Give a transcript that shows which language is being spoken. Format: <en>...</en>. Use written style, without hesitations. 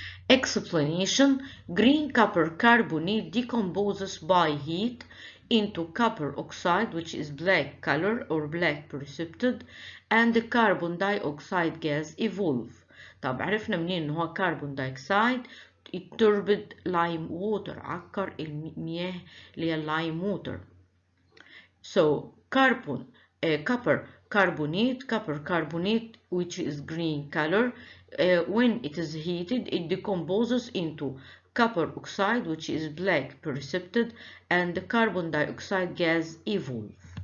<en>Explanation: green copper carbonate decomposes by heat into copper oxide, which is black color or black precipitate, and the carbon dioxide gas evolve.</en> <ar>طب عرفنا منين ان هو كربون دايوكسيد؟</ar> <en>turbid lime water،</en> <ar>عكر المياه اللي هي اللايم ووتر.</ar> <en>So copper carbonate which is green color, when it is heated it decomposes into copper oxide, which is black precipitate, and the carbon dioxide gas evolve.</en>